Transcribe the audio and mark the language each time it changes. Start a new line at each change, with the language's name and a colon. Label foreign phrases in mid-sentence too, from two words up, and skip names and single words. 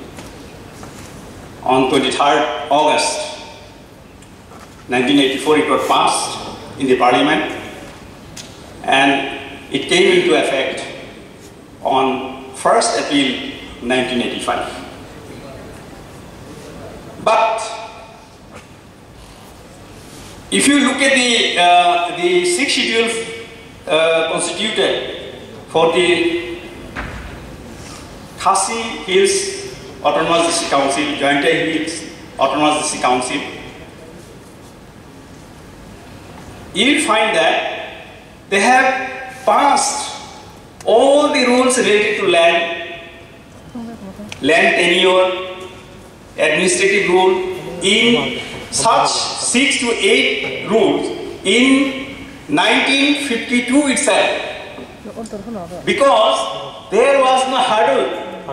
English: On 23rd August 1984, it was passed in the parliament, and it came into effect on 1st April 1985. But if you look at the 6 schedules constituted for the Khasi Hills Autonomous District Council, Jointai Hills Autonomous District Council, you will find that they have passed all the rules related to land tenure, administrative rule in such 6 to 8 rules in 1952 itself, because there was no hurdle.